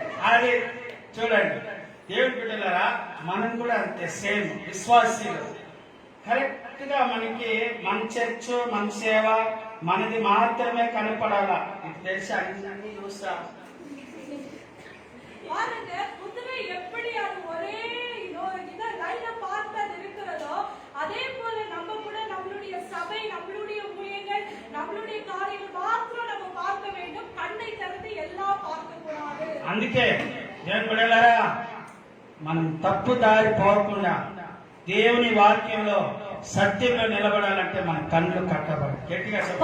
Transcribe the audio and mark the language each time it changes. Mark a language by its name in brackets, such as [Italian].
[Telugu] అది చూడండి దేవుడి బిడ్డలారా, మనం కూడా అంతే సేమ్ విశ్వాసీలు. కరెక్ట్ గా మనకి మన చర్చ్ మన సేవ మనది మాత్రమే కనపడాలా. ఇది తెలిసి అన్ని చూస్తా. [Tamil] பாருங்க குதிரை எப்படி அது ஒரே இத லைன பார்த்தா இருக்கிறதோ அதே போல நம்ம கூட நம்மளுடைய சபை நம்மளுடைய ஊழியர்கள் நம்மளுடைய காரியங்கள் மாத்திரம் நம்ம பார்க்க வேண்டும். கண்ணை திறந்து எல்லாம் பார்க்க கூடாது. [Telugu] అందుకే దేవుడి బిడ్డలారా, మనం తప్పు దారి పోకుండా దేవుని వాక్యంలో సత్యంలో నిలబడాలంటే మన కళ్ళు కట్టబడి గట్టిగా చెప్పాలి.